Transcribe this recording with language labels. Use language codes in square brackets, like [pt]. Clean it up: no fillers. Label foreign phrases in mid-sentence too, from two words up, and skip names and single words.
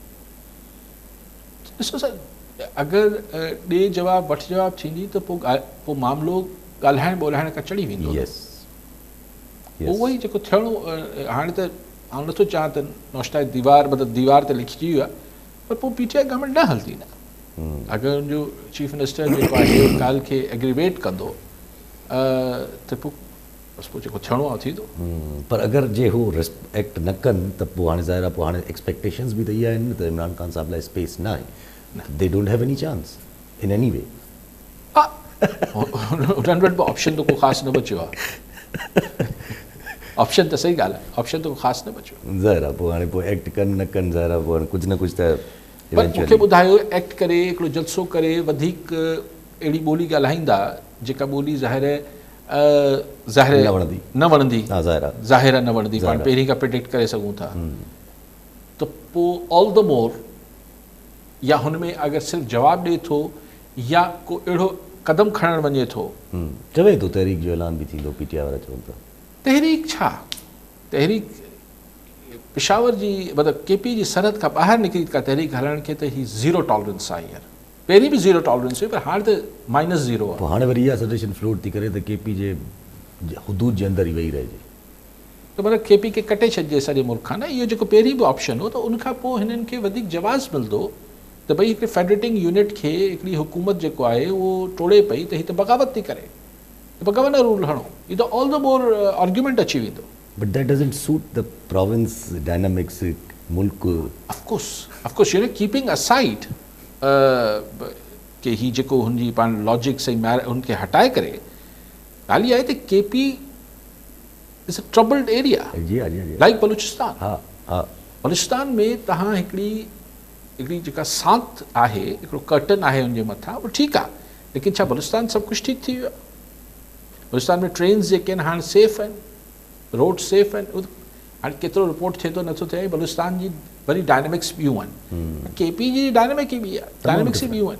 [sd] ॾिसो सर अगरि ॾे जवाबु वठि जवाबु थींदी त पोइ मामिलो ॻाल्हाइण ॿोलाइण खां चढ़ी वेंदो उहो ई जेको थियणो हाणे त आउं नथो चाहियां त नौश्ता दीवार मतिलबु दीवार ते लिखिजी वियो आहे पर पोइ PTI गवर्नमेंट न हलंदी न अगरि उनजो [en] chief minister [sd] जेको आहे ॻाल्हि खे एग्रीवेट कंदो त पोइ बसि पोइ जेको थियणो आहे थींदो पर अगरि जे हू रिस्पेक्ट न कनि त पोइ हाणे ज़ाहिर आहे पोइ हाणे एक्सपेक्टेशन्स बि त इहा आहिनि त इमरान ख़ान साहिब लाइ स्पेस न आहे [en] they don't have any chance in any way [sd] हा उन्हनि वटि बि ऑप्शन त को ख़ासि न बचियो आहे ऑप्शन त सही ॻाल्हि आहे ऑप्शन त को ख़ासि न बचियो ज़ाहिर आहे पोइ हाणे पोइ एक्ट कनि न कनि ज़ाहिर आहे पोइ कुझु न कुझु त पर मूंखे ॿुधायो एक्ट करे हिकिड़ो जलसो करे वधीक अहिड़ी ॿोली ॻाल्हाईंदा जेका ॿोली न वणंदी ज़ाहिर न वणंदी पाण पहिरीं खां प्रिडिक्ट करे सघूं था त पोइ [en] all the more [sd] या हुन में अगरि सिर्फ़ु जवाबु ॾिए थो या को अहिड़ो क़दम खणणु वञे थो चवे थो तहरीक जो ऐलान बि थींदो PTI वारा चवनि था तहरीक छा तहरीक पेशावर जी मतिलबु KP जी सरहद खां ॿाहिरि निकिरी का तहरीक हलण खे त ही [en] zero tolerance [sd] आहे हींअर पहिरीं बि [en] zero tolerance [sd] हुई पर हाणे त [en] minus zero [sd] आहे हाणे वरी इहा [en] suggestion float [sd] थी करे त KP जे हुदूद जे अंदरि ई वेही रहिजे त मतिलबु KP खे कटे छॾिजे सॼे मुल्क खां न इहो जेको पहिरीं बि ऑप्शन हो त उनखां पोइ हिननि खे वधीक जवाज़ मिलंदो त भई हिकिड़े [en] federating unit [sd] खे हिकिड़ी हुकूमत जेको आहे उहो टोड़े पई त हीअ त बग़ावत थी करे [en] governor rule [sd] हणो इहो त [en] all the more argument [sd] अची वेंदो [en] but that doesn't suit the province dynamics मुल्क of course you know keeping aside [sd] कि ही जेको हुनजी पाण लॉजिक सही हुनखे हटाए करे ॻाल्हि इहा आहे त KP [en] is a troubled area like [sd] बलूचिस्तान में तव्हां हिकिड़ी जेका सांत आहे हिकिड़ो कर्टन आहे हुनजे मथां उहो ठीकु आहे लेकिन छा बलूचिस्तान सभु कुझु ठीकु थी वियो आहे बलूचिस्तान में ट्रेन्स जेके आहिनि हाणे सेफ आहिनि रोड सेफ आहिनि हाणे केतिरो रिपोर्ट थिए थो नथो थिए बलूचिस्तान जी वरी डायनेमिक्स ॿियूं आहिनि KP जी डायनेमिक ई ॿी आहे डायनेमिक्स ई ॿियूं आहिनि